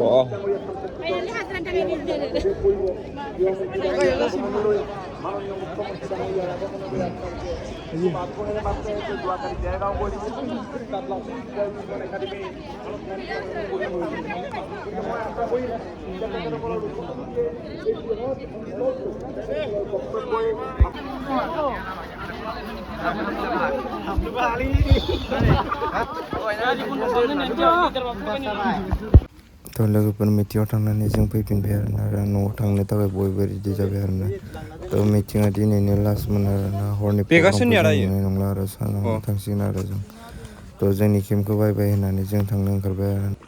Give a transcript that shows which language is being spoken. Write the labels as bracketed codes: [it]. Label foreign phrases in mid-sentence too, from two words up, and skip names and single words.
[as] মাননীয় মুখ্যমন্ত্ৰী ডাঙৰীয়াৰ আগমনেৰে মাত্ৰ যোৱাকালি দেৰগাঁও গৈ তাত একাডেমী মই আশা কৰিম তেখেতসকলৰ [brx] तो लोगोफोर मिटिङाव थांनानै जों फैफिनबाय आरोना न'आव थांनो थाखाय बयबो रेडि जाबाय आरोना तो मिटिङा दिनैनो लास्टमोन आरोना हरनि प्रग्रामखौ नुनाय नंला आरो सानाव थांसिगोन आरो जों तो जोंनि केम्पखौ बाय बाय होननानै जों थांनो ओंखारबाय आरो